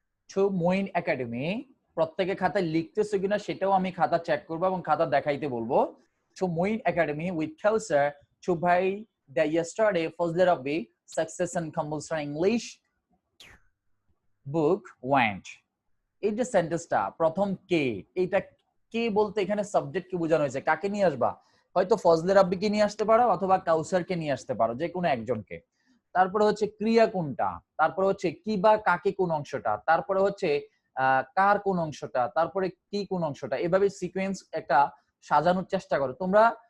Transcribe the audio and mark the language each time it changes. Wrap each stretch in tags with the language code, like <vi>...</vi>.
<bn>Two Muin academy, প্রত্যেকে খাতায় লিখতেছো কিনা সেটাও আমি খাতা চেক করব এবং খাতা দেখাইতে বলবো।</bn> <en>To Muin Academy with Kausar to buy the yesterday Fazle Rabbi Success and Compulsory English book went.</en> <bn>এই যে সেন্টেন্সটা প্রথম কে, এইটা কে বলতে এখানে সাবজেক্ট কি বোঝানো হয়েছে, কাকে নিয়ে আসবা? হয়তো ফজলে রাব্বিকে নিয়ে আসতে পারো অথবা কাউসারকে নিয়ে আসতে পারো, যে কোনো একজনকে। তারপরে হচ্ছে ক্রিয়া কোনটা, তারপরে হচ্ছে কি বা কাকে কোন অংশটা, তারপরে হচ্ছে কার কোন অংশটা, তারপরে কি কোন অংশটা, এভাবে সিকোয়েন্স একটা সাজানোর চেষ্টা করো তোমরা।</bn>